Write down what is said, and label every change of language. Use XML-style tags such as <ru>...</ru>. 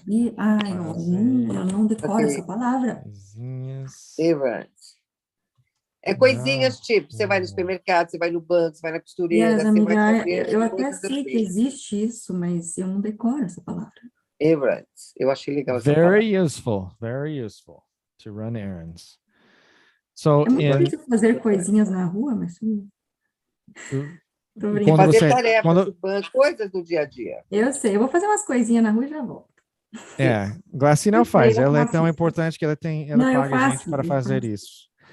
<pt>Eu não decoro essa palavra.</pt> <en>Errands.</en> <pt>É coisinhas tipo, você vai no supermercado, você vai no banco, você vai na costureira. Amiga, eu até sei que existe isso, mas eu não decoro essa palavra. Errands. Eu achei legal essa</pt> <en>Very</en> <pt>palavra.</pt> <en>Very useful to run errands. So,</en> <pt>é muito difícil fazer coisinhas na rua, mas... Fazer tarefas do banco, coisas do dia a dia. Eu sei, eu vou fazer umas coisinhas na rua e já volto. Glaci não faz, ela é tão importante que ela paga a gente para fazer isso.</pt>